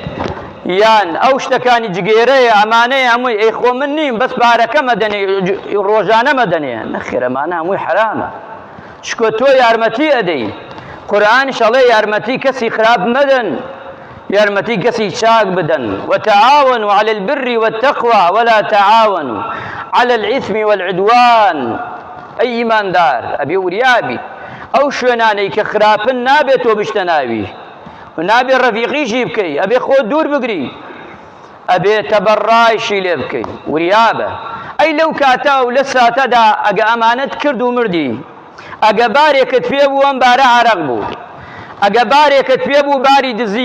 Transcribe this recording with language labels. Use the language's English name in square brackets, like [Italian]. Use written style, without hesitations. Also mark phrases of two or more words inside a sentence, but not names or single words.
[Central Kurdish] یان ئەو شتەکانی جگێرەیە ئەمانەیە هەمووی ئەی خۆ من نیم بەس بارەکە مەدەنێ ڕۆژانە مەدەنێ نەخێر ئەمانە هەمووی حرامە چکۆ تۆ یارمەتی ئەدەی قورئانیش ئەڵێ یارمەتی کەسی خراپ مەدەن یارمەتی کەسی چاک بدەن [Arabic] وتعاونوا على البر والتقوى ولا تعاونوا على الإثم والعدوان [Central Kurdish] ئەی ئیماندار ئەبێ وریابی ئەو شوێنانەی کە خراپن نابێت تۆ بشتە ناوی نابێ ڕەفیقیشی بکەی ئەبێ خۆ دوور بگری ئەبێ تەبەڕایشی لێ بکەی وریابە ئەی لەو کاتا و لە ساتەدا ئەگە ئەمانەت کرد و مردی ئەگە بارێکت پێ بوو ئەم بارە عارەق بوو ئەگە بارێکت پێ بوو باری دزی